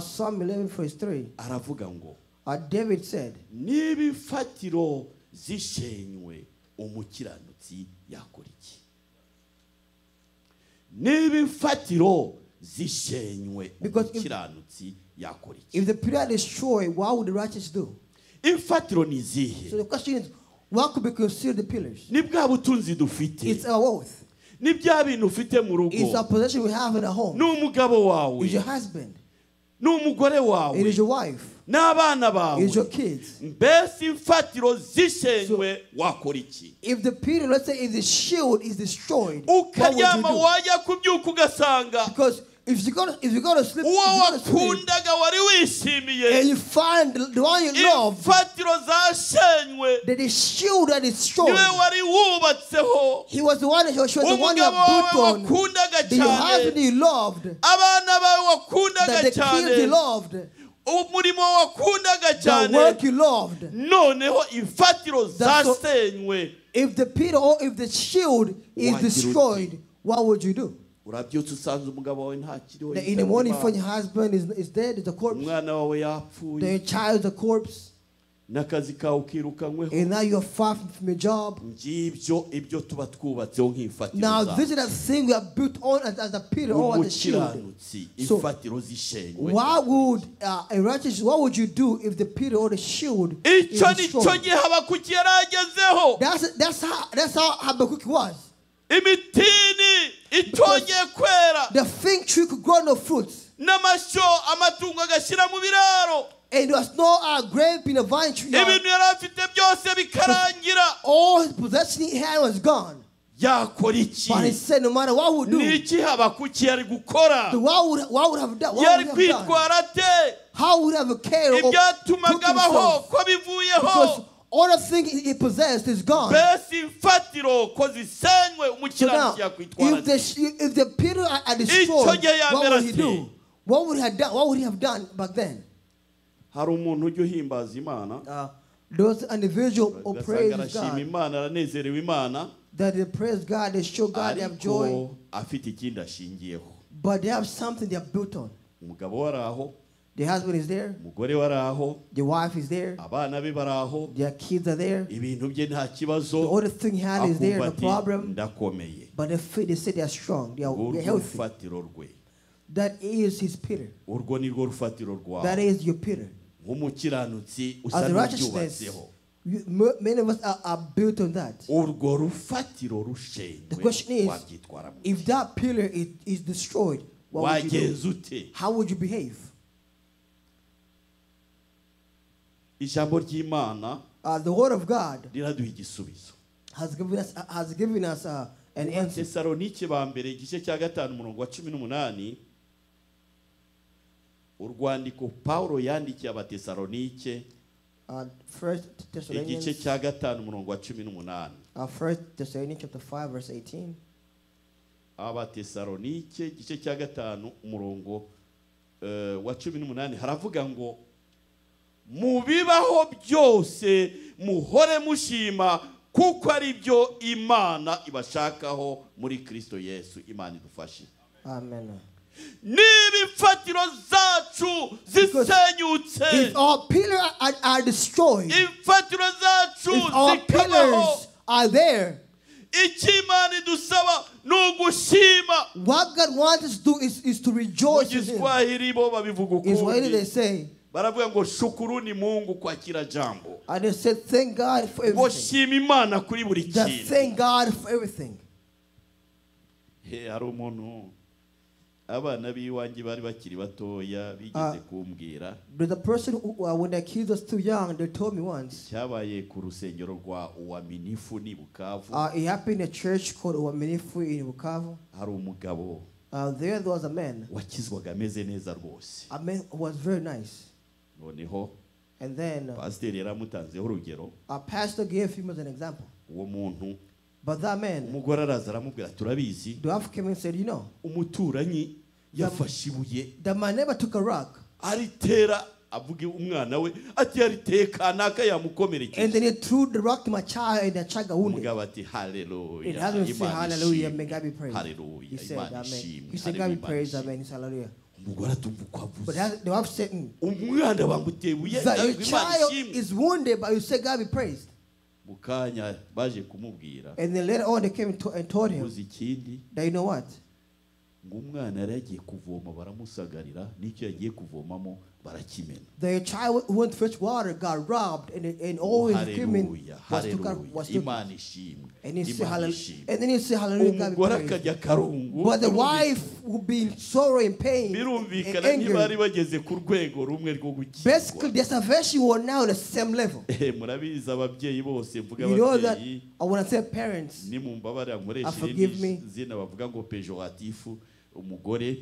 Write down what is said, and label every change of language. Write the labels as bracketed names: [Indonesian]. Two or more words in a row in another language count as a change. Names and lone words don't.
[English] Psalm 11 verse 3, [Kinyarwanda] aravuga ngo [English] David said, [Kinyarwanda] niba imfatiro zishenywe umukiranutsi yakora iki? Niba imfatiro zishenywe umukiranutsi yakora iki? [English] if the pillar destroyed, what would the righteous do? [Kinyarwanda] Imfatiro ni zihe? [English] So the question is, what could be considered the pillars? [Kinyarwanda] Ni bwa butunzi dufite, [English] It's our wealth. [Kinyarwanda] ni bya bintu ufite mu [English] It's our [Kinyarwanda] rugo, [English] possession we have in our home. [Kinyarwanda] ni umugabo wawe, [English] It's your husband. [Kinyarwanda] ni umugore [English] It [Kinyarwanda] wawe, [English] is your wife. [Kinyarwanda] n'abana bawe. [English] It's your kids. [Kinyarwanda] Mbese imfatiro zishenywe wakora iki? [English] If the pillar, let's say, if the shield is destroyed, what would you [Kinyarwanda] Ukaryama [English] do? [Kinyarwanda] wajya kubyuka ugasanga [English] Because if you go to sleep, [Kinyarwanda] uwo wakundaga wari wishimiye, [English] and you find the one you love, [Kinyarwanda] imfatiro zashenywe, [English] that the shield that is destroyed, [Kinyarwanda] niwe wari wubatseho, [English] he was the one that she was the one you [Kinyarwanda] umugabo wawe [English] built on, [Kinyarwanda] wakundaga [English] the husband [Kinyarwanda] cyane, [English] you loved, [Kinyarwanda] abana bawe wakundaga [English] that the kids you [Kinyarwanda] cyane, [English] loved, [Kinyarwanda] umurimo wakundaga [English] the [Kinyarwanda] cyane, [English] work you loved. [Kinyarwanda] noneho imfatiro [English] That's so- [Kinyarwanda] zasenywe. [English] If the pillar or if the shield is Why destroyed, what would you do? [Kinyarwanda] Urabyutse usanze umugabo wawe ntakiriho, [English] That in the morning, when your husband is dead, is a corpse, [Kinyarwanda] umwana wawe yapfuye, [English] the child is a corpse, [Kinyarwanda] n'akazi kawe ukirukanyweho. [English] and now you're far from your job. [Kinyarwanda] Ngibyo ibyo tuba twubatseho nk'imfatiro [English] Now [Kinyarwanda] zawe. [English] this is the thing we are built on as a pillar or as a shield. [Kinyarwanda] Umukiranutsi [English] So, [Kinyarwanda] imfatiro zishenywe. [English] What would a righteous? What would you do if the pillar or the shield is [Kinyarwanda] Icyo ni cyo [English] destroyed? [Kinyarwanda] gihe Habakuki yari agezeho. [English] That's how Habakkuk was. [Kinyarwanda] Imitini itongeye kwera, [English] The fig tree could grow no fruits, [Kinyarwanda] n'amashyo amatungo agashyira mu biraro, [English] and there was no grape in the vine tree. [Kinyarwanda] ibintu yari afite byose bikarangira. [English] All his possession he had was gone. [Kinyarwanda] Yakora iki? [English] But he said, no matter what would do, [Kinyarwanda] Ni iki Habakuki yari gukora? [English] what would have done? What [Kinyarwanda] Yari [English] would he have done? [Kinyarwanda] kwitwara ate? [English] How would he have cared or took [Kinyarwanda] Ibyatumaga abaho [English] himself? [Kinyarwanda] ko [English] Because [Kinyarwanda] bivuyeho. [English] all the things he possessed is gone. [Kinyarwanda] Mbese imfatiro ko zisenywe [English] So now, [Kinyarwanda] umukiranutsi yakwitwara ate? [English] if the pillar are destroyed, [Kinyarwanda] gihe [English] what would he [Kinyarwanda] yamera [English] do? [Kinyarwanda] ati, [English] What would he have done? What would he have done back then? [Kinyarwanda] Hari umuntu ujya uhimbaza Imana, [English] Those individual who [Kinyarwanda] ugasanga [English] praise [Kinyarwanda] arashima [English] God, [Kinyarwanda] Imana, aranezerewe Imana, [English] that they praise God, they show God they have joy, [Kinyarwanda] ariko afite ikindi ashingiyeho. [English] but they have something they are built on. [Kinyarwanda] Umugabo we ari aho, [English] The husband is there, [Kinyarwanda] umugore we ari aho, [English] the wife is there, [Kinyarwanda] abana be bari aho, [English] their kids are there. [Kinyarwanda] ibintu bye nta [English] The [Kinyarwanda] kibazo, [English] only thing he had is there, [Kinyarwanda] akumva [English] the [Kinyarwanda] ati [English] problem, [Kinyarwanda] ndakomeye. [English] but they say they are strong, they are [Kinyarwanda] Urwo [English] healthy. [Kinyarwanda] rufatiro rwe, [English] That is his pillar. [Kinyarwanda] urwo ni rwo rufatiro [English] That [Kinyarwanda] rwawe. [English] is your pillar. [Kinyarwanda] Nk'umukiranutsi [English] As [Kinyarwanda] usa [English] the righteousness, [Kinyarwanda] n'ubyubatseho. [English] many of us are built on that. [Kinyarwanda] Urwo rufatiro [English] The question [Kinyarwanda] rushenywe [English] is, [Kinyarwanda] wabyitwaramo. [English] if that pillar is destroyed, what would you do? [Kinyarwanda] wagenza ute? [English] How would you behave? [Kinyarwanda] Ijambo ry'Imana [English] The word of God [Kinyarwanda] riraduha igisubizo. [English] has given us an answer. [Kinyarwanda] Tesalonike ba mbere igice cya 5 umurongo wa 18, urwandiko Paulo yandikiye abatesalonike [English] First [Kinyarwanda] igice [English] Thessalonians, [Kinyarwanda] cya 5 umurongo wa 18. [English] First Thessalonians chapter 5 verse 18. [Kinyarwanda] Abatesalonike igice cya 5 umurongo wa 18 haravuga ngo mu bibaho byose muhore mushima kuko ari byo Imana ibashakaho muri Kristo Yesu. Imana idufashe. Amen. N'ibifatiro zacu zisenyutse, [English] If our pillars are destroyed, [Kinyarwanda] imfatiro zacu [English] if our [Kinyarwanda] zikabaho, [English] pillars are there, [Kinyarwanda] icyo Imana idusaba ni ugushima. [English] what God wants us to do is to [Kinyarwanda] Mu [English] rejoice in Him. [Kinyarwanda] Giswahili bo babivuga [English] Is what they [Kinyarwanda] ukundi, [English] say. [Kinyarwanda] baravuga ngo [Swahili] shukuruni Mungu kwa kila jambo, [English] And they said, thank God for [Kinyarwanda] ngo [English] everything. [Kinyarwanda] shima Imana kuri buri [English] Just [Kinyarwanda] kintu. [English] thank God for everything. [Kinyarwanda] Hari umuntu abana b'iwanjye bari bakiri batoya bigeze kumbwira, [English] There's a person who, when their kids was too young, they told me once. [Kinyarwanda] cyabaye ku rusengero rwa Uwaminifu ni Bukavu. [English] It happened in a church called Uwaminifu in Bukavu. [Kinyarwanda] Hari umugabo [English] There was a man. [Kinyarwanda] wakizwaga ameze neza rwose. [English] A man who was very nice. [Kinyarwanda] Noneho [English] And then [Kinyarwanda] pasiteri yaramutanzeho urugero. [English] our pastor gave him as an example. [Kinyarwanda] Uwo muntu [English] But that man, [Kinyarwanda] umugore araza aramubwira, turabizi [English] the wife came and said, you know, [Kinyarwanda] umuturanyi yafashe ibuye [English] that my neighbor took a rock [Kinyarwanda] aritera, avuga umwana we ati yariteye kanaka [English] and [Kinyarwanda] yamukomerekeje. [English] then he threw the rock to my child and the child got wounded. [Kinyarwanda] Umugabo ati [English] It [Kinyarwanda] haleluya, [English] hasn't said [Kinyarwanda] Imana [English] hallelujah, may [Kinyarwanda] ishimwe, [English] God be praised. [Kinyarwanda] haleluya, [English] He said [Kinyarwanda] Imana [English] amen. [Kinyarwanda] ishimwe, [English] He said God be [Kinyarwanda] haleluya, Imana [English] praised, [Kinyarwanda] ishimwe. [English] amen. He said hallelujah. [Kinyarwanda] Umugore atumva uko [English] But [Kinyarwanda] avuze, [English] the wife said, [Kinyarwanda] umwana bamuteye ibuye, [English] that your [Kinyarwanda] Imana [English] child [Kinyarwanda] ishimwe. [English] is wounded, but you say God be praised. [Kinyarwanda] Mu kanya baje kumubwira, [English] And then later on they came and told him [Kinyarwanda] uzi ikindi, [English] that you know what? [Kinyarwanda] ngo umwana yari yagiye kuvoma baramusagarira, n'icyo yagiye kuvomamo barakimena. [English] The child who went to fetch water got robbed, and all his equipment was took. [Kinyarwanda] Imana ishimwe, [English] And he said [Kinyarwanda] Imana [English] hallelujah. [Kinyarwanda] ishimwe. [English] And then he said hallelujah, God be [Kinyarwanda] Umugore [English] praised. [Kinyarwanda] akajya karungu, [English] But the wife would be in sorrow and pain and [Kinyarwanda] birumvikana ntibari [English] anger. [Kinyarwanda] bageze ku rwego rumwe rwo [English] Basically, [Kinyarwanda] gukizwa. [English] their salvation was now the same level. [Kinyarwanda] Murabizi ababyeyi bose, mvuga [English] You know that [Kinyarwanda] ababyeyi, [English] when I say parents, [Kinyarwanda] nimumbabarira nkoresha [English] forgive [Kinyarwanda] irindi [English] me. [Kinyarwanda] zina bavuga ngo pejoratifu, umugore.